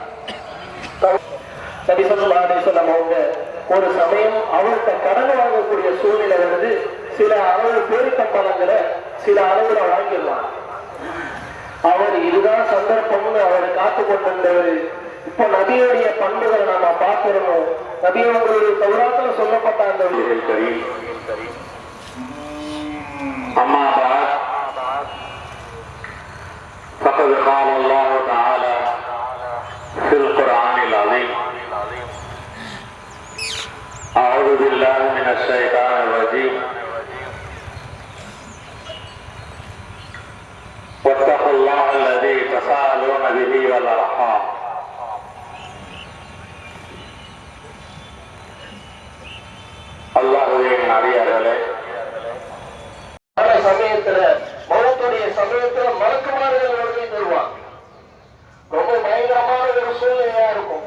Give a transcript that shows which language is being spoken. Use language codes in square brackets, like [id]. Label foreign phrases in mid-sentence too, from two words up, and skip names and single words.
[ta] நபி [ar] صلى الله عليه وسلم [ta] அவங்க ஒரு சமயம் அவர்கிட்ட கடன் வாங்கக்கூடிய சூழ்நிலை வந்து சில அளவு பேருக்கம்பளங்களை சில அளவுல வாங்கிடலாம். அவர் இதுதான் சந்தர்ப்பம்னு அவரை காத்து கொண்டிருந்தவர். இப்ப நபியுடைய பண்புகளை நாம பார்க்கிறோம். நபியவங்களுடைய தௌராத்துல சொல்லப்பட்ட அந்த [ar] أما بعد فقد قال الله تعالى في القرآن العظيم أعوذ بالله من الشيطان الرجيم واتقوا الله الذي تساءلون به والأرحام [ta] அல்லாஹ்வின் அடியார்களே, சமயத்துல மௌத்துடைய சமயத்துல மலக்குமார்கள் வருகை தருவாங்க. ரொம்ப பயங்கரமான ஒரு சூழ்நிலையா இருக்கும்.